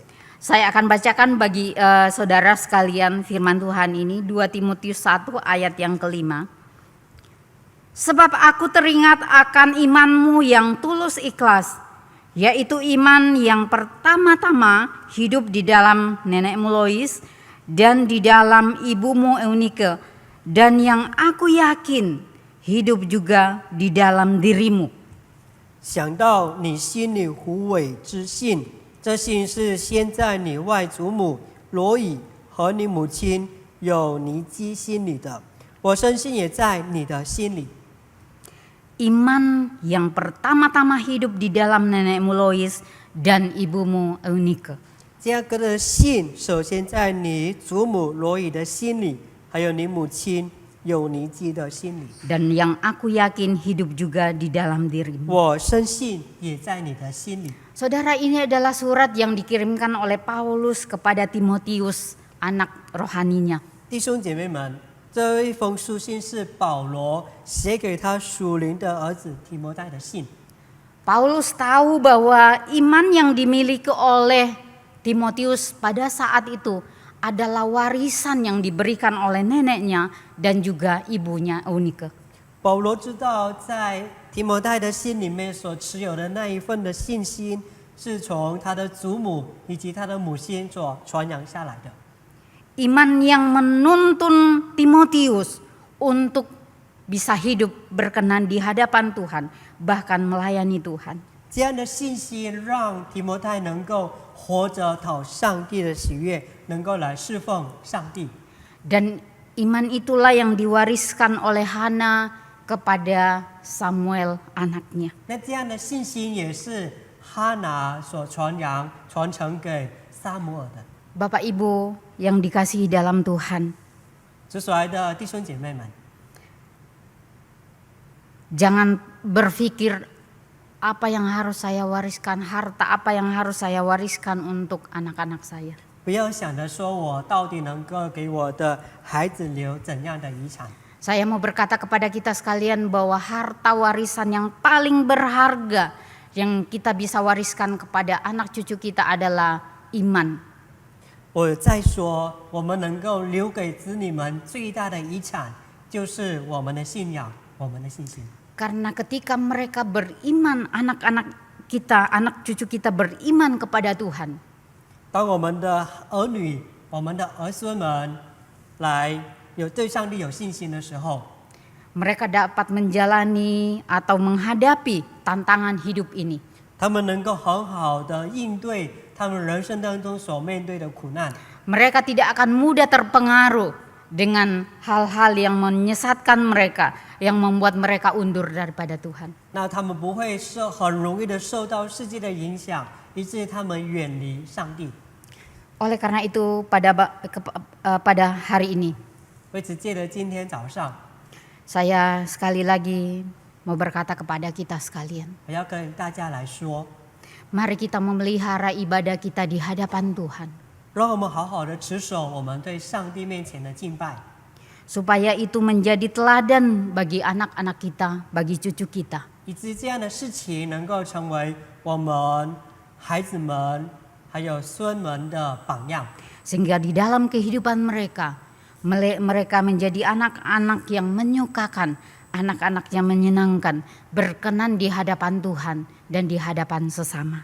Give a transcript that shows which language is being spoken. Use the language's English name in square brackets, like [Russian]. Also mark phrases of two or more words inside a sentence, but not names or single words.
[Indonesian] Saya akan bacakan bagi saudara sekalian firman Tuhan ini, 2 Timotius 1 ayat yang kelima. Sebab aku teringat akan imanmu yang tulus ikhlas, yaitu iman yang pertama-tama hidup di dalam nenekmu Lois dan di dalam ibumu Eunike, dan yang aku yakin hidup juga di dalam dirimu. [Chinese] 想到你心里无伪之信，这信是先在你外祖母罗以和你母亲有尼基心里的，我深信也在你的心里。 [Indonesian] Iman yang pertama-tama hidup di dalam nenekmu Lois dan ibumu Eunike. [Chinese] 这个的信首先在你祖母罗以的心里，还有你母亲有尼基的心里。 [Indonesian] Dan yang aku yakin hidup juga di dalam dirimu. [Chinese] 我深信也在你的心里。 [Indonesian] Saudara, ini adalah surat yang dikirimkan oleh Paulus kepada Timotius, anak rohaninya. [Chinese] 弟兄姐妹们，这一封书信是保罗写给他属灵的儿子提摩太的信。 [Indonesian] Paulus tahu bahwa iman yang dimiliki oleh Timotius pada saat itu adalah warisan yang diberikan oleh neneknya dan juga ibunya Eunike. [Chinese] 保罗知道，在提摩太的心里面所持有的那一份的信心，是从他的祖母以及他的母亲所传扬下来的。 [Indonesian] Iman yang menuntun Timotius untuk bisa hidup berkenan di hadapan Tuhan, bahkan melayani Tuhan. [Chinese] 这样的信心让提摩太能够活着讨上帝的喜悦，能够来侍奉上帝。 [Indonesian] Dan iman itulah yang diwariskan oleh Hana kepada Samuel anaknya. [Chinese] 那这样的信心也是哈拿所传承给撒母耳的。 [Indonesian] Bapak Ibu yang dikasihi dalam Tuhan, [Chinese] 主所爱的弟兄姐妹们， [Indonesian] jangan berpikir apa yang harus saya wariskan, harta apa yang harus saya wariskan untuk anak-anak saya. [Chinese] 不要想着说我到底能够给我的孩子留怎样的遗产。 [Indonesian] Saya mau berkata kepada kita sekalian bahwa harta warisan yang paling berharga yang kita bisa wariskan kepada anak cucu kita adalah iman. [Chinese] 我再说，我们能够留给子女们最大的遗产，就是我们的信仰，我们的信心。 [Indonesian] Karena ketika mereka beriman, anak-anak kita, anak cucu kita beriman kepada Tuhan, [Chinese] 当我们的儿女、我们的儿孙们来对上帝有信心的时候， [Indonesian] mereka dapat menjalani atau menghadapi tantangan hidup ini. [Chinese] 他们能够很好的应对他们人生当中所面对的苦难。 [Indonesian] Mereka tidak akan mudah terpengaruh dengan hal-hal yang menyesatkan mereka, yang membuat mereka undur daripada Tuhan. [Chinese] 那他们不会很容易的受到世界的影响，以至于他们远离上帝。 [Indonesian] Oleh karena itu pada hari ini [Chinese] 为此，借着今天早上， [Indonesian] saya sekali lagi mau berkata kepada kita sekalian, [Chinese] 我要跟大家来说， [Indonesian] mari kita memelihara ibadah kita di hadapan Tuhan, [Chinese] 让我们好好的持守我们对上帝面前的敬拜， [Indonesian] supaya itu menjadi teladan bagi anak-anak kita, bagi cucu kita. [Chinese] 以至于这样的事情能够成为我们孩子们还有孙们的榜样。 [Indonesian] Sehingga di dalam kehidupan mereka menjadi anak-anak yang menyukakan, anak-anak yang menyenangkan, berkenan di hadapan Tuhan dan di hadapan sesama.